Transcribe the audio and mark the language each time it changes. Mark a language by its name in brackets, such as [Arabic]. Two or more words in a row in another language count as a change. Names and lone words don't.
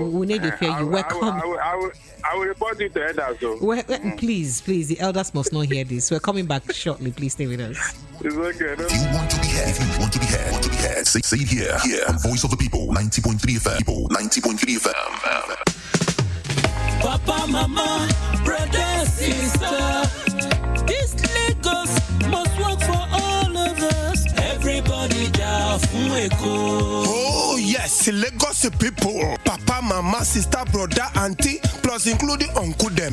[English] We need to fear you. Welcome. I will report you to elders. So. Please, the elders must not hear this. We're coming back shortly. Please stay with us. It's okay. If you want to be heard, say it here. On Voice of the People, 90.3 FM. 90.3 FM. Papa, mama, brother, sister, this Lagos must work for all of us. Everybody down from Eko. Oh yes, Lagos people, papa, mama, sister, brother, auntie, plus including uncle them.